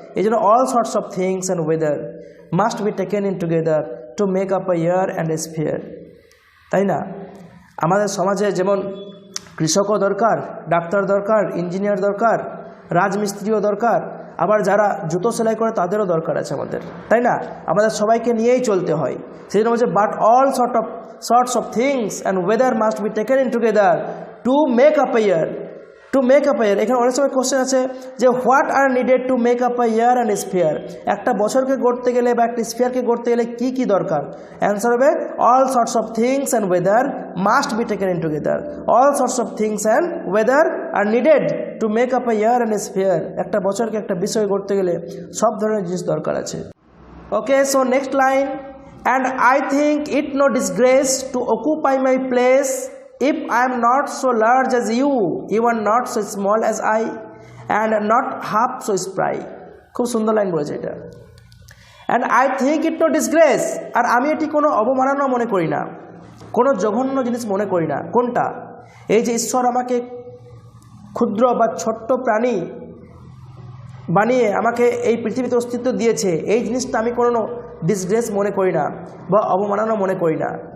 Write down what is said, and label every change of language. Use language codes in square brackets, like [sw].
[bn] এই জন্য [en] All sorts of things and weather must be taken in together to make up a year and a sphere. [bn] তাই না? আমাদের সমাজে যেমন কৃষকও দরকার, ডাক্তার দরকার, ইঞ্জিনিয়ার দরকার, রাজমিস্ত্রিও দরকার, আবার যারা জুতো সেলাই করে তাদেরও দরকার আছে আমাদের, তাই না? আমাদের সবাইকে নিয়েই চলতে হয়। সেই জন্য বলছে [en] But all sorts of things and weather must be taken in together to make up a year. To make up a year, [bn] এখানে অনেক সময় কোশ্চেন আছে যে [en] What are needed to make up a year and sphere. [bn] একটা বছরকে গড়তে গেলে বা একটা স্ফিয়ারকে গড়তে গেলে কী কী দরকার? [en] Answer হবে all sorts of things and weather must be taken in together. All sorts of things and weather are needed to make up a year and sphere. [bn] একটা বছরকে একটা বিষয় গড়তে গেলে সব ধরনের জিনিস দরকার আছে। [en] Okay, so next line, and I think it no disgrace to occupy my place if I am not so large as you are not so small as I, and not half so spry. [bn] খুব সুন্দর line বলেছে এটা। [en] and I think it no disgrace, [bn] আর আমি এটি কোনো অবমাননা মনে করি না, কোনো জঘন্য জিনিস মনে করি না। কোনটা? এই যে ঈশ্বর আমাকে ক্ষুদ্র বা ছোট্ট প্রাণী বানিয়ে আমাকে এই পৃথিবীতে অস্তিত্ব দিয়েছে, এই জিনিসটা আমি কোনো ডিসগ্রেস মনে করি না বা অবমাননা মনে করি না।